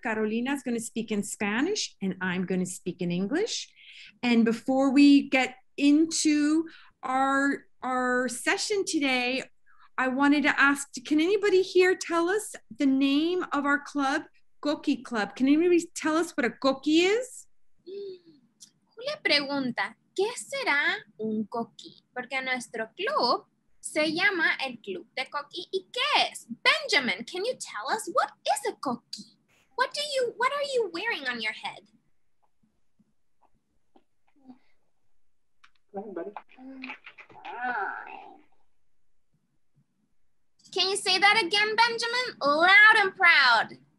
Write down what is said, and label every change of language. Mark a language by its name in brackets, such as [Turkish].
[English] Carolina is going to speak in Spanish and I'm going to speak in English. And before we get into our session today, I wanted to ask, can anybody here tell us the name of our club, Coquí Club? Can anybody tell us what a coquí is? [Spanish] Julia pregunta, ¿qué será un coquí? Porque nuestro club se llama el Club de Coquí. ¿Y qué es? [English] Benjamin, can you tell us what is a coquí? What are you wearing on your head? Go ahead, buddy. Can you say that again, Benjamin? Loud and proud.